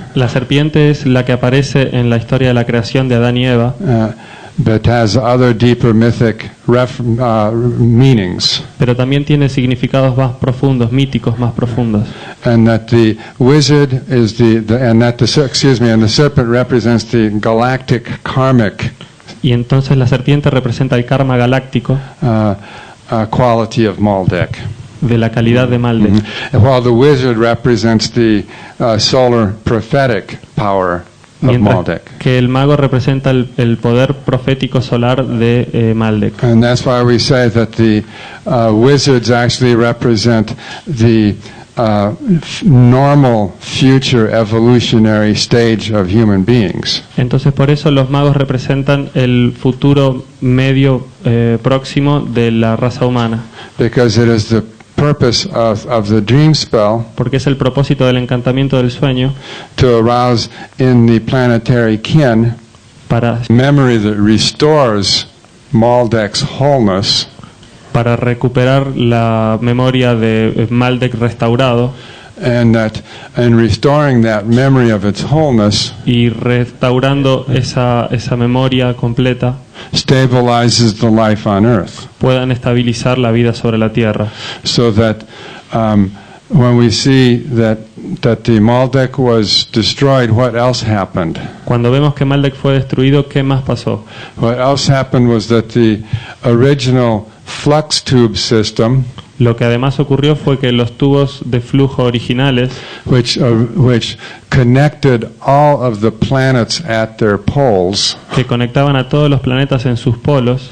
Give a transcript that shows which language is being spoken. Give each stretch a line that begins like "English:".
Spanish: La serpiente es la que aparece en la historia de la creación de Adán y Eva,
English: but has other deeper mythic meanings.
Spanish: pero también tiene significados más profundos, míticos más profundos.
English: And that the wizard is and the serpent represents the galactic karmic
Spanish: Y entonces la serpiente representa el karma galáctico
English: quality of Maldek.
Spanish: de la calidad de Maldek,
English: While the wizard represents the solar prophetic power of
Spanish: mientras
English: Maldek.
Spanish: que el mago representa el poder profético solar de Maldek.
English: And that's why we say that the wizards actually represent the normal future evolutionary stage of human beings.
Spanish: Entonces por eso los magos representan el futuro medio próximo de la raza humana,
English: Because it is the purpose of the dream spell
Spanish: porque es el propósito del encantamiento del sueño
English: to arouse in the planetary kin
Spanish: para
English: memory that restores Maldek's wholeness,
Spanish: para recuperar la memoria de Maldek restaurado,
English: and that in restoring that memory of its wholeness
Spanish: y restaurando esa memoria completa
English: stabilizes the life on earth,
Spanish: puedan estabilizar la vida sobre la tierra.
English: so that when we see that the Maldek was destroyed, what else happened?
Spanish: Cuando vemos que Maldek fue destruido, ¿qué más pasó?
English: What else happened was that the original flux tube system,
Spanish: Lo que además ocurrió fue que los tubos de flujo originales,
English: which connected all of the planets at their poles,
Spanish: que conectaban a todos los planetas en sus polos,